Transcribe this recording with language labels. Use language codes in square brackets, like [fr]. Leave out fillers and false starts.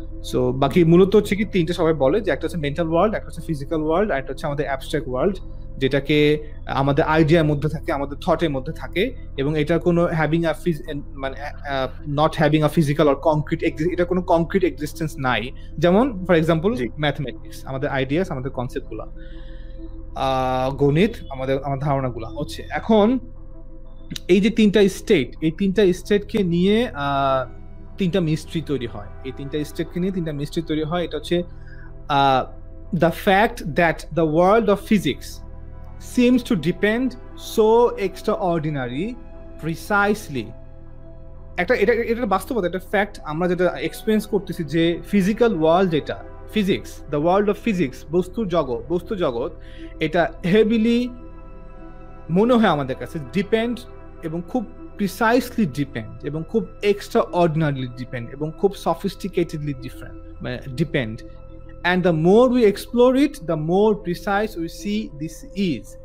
[bn] So বাকি মূলত হচ্ছে কি 3টে সবাই বলে যে একটা হচ্ছে মেন্টাল ওয়ার্ল্ড, একটা হচ্ছে ফিজিক্যাল ওয়ার্ল্ড, আর একটা হচ্ছে আমাদের অ্যাবস্ট্রাক্ট ওয়ার্ল্ড, যেটাকে আমাদের আইডিয়ার মধ্যে থাকে, আমাদের থটের মধ্যে থাকে, এবং এটার কোনো [en] having a মানে not having a physical or concrete, [bn] এটা কোনো কংক্রিট এক্সিস্টেন্স নাই। যেমন ফর এক্সাম্পল ম্যাথমেটিক্স, আমাদের আইডিয়াস, আমাদের কনসেপ্টগুলো, গণিত, আমার ধারণাগুলো হচ্ছে। এখন এই যে 3টা স্টেট, এই 3টা স্টেটকে নিয়ে 3টা মিস্ট্রি তৈরি হয়। এই 3টা স্টেটকে নিয়ে 3টা মিস্ট্রি তৈরি হয়। এটা হচ্ছে [en] the fact that the world of physics seems to depend so extraordinary precisely, [bn] এটা বাস্তবতা, এটা ফ্যাক্ট। আমরা যেটা এক্সপেরিয়েন্স করতেছি যে ফিজিক্যাল ওয়ার্ল্ড, এটা physics, [en] the world of physics, [bn] বস্তু জগৎ, এটা হেভিলি মনে হয় আমাদের কাছে ডিপেন্ড, এবং খুব প্রিসাইসলি ডিপেন্ড, এবং খুব এক্সট্রা অর্ডিনারিলি ডিপেন্ড, এবং খুব সফিস্টিকেটেডলি depend. [en] And the more we explore it, the more precise we see this is.